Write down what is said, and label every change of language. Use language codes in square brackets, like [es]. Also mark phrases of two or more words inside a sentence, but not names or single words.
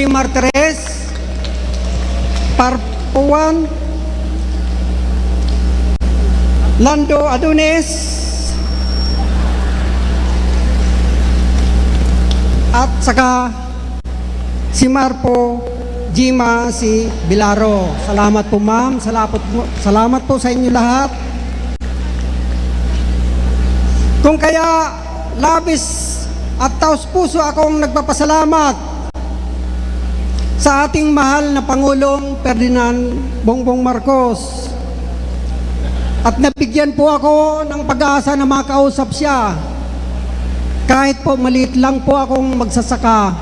[tl] Martires, Parpo 1, Lando Adones, at saka si Marpo Jima si Bilaro. Salamat po ma'am, salamat po sa inyo lahat. Kung kaya labis at taos-puso akong nagpapasalamat sa ating mahal na Pangulong Ferdinand Bongbong Marcos, at nabigyan po ako ng pag-asa na makausap siya kahit po maliit lang po akong magsasaka.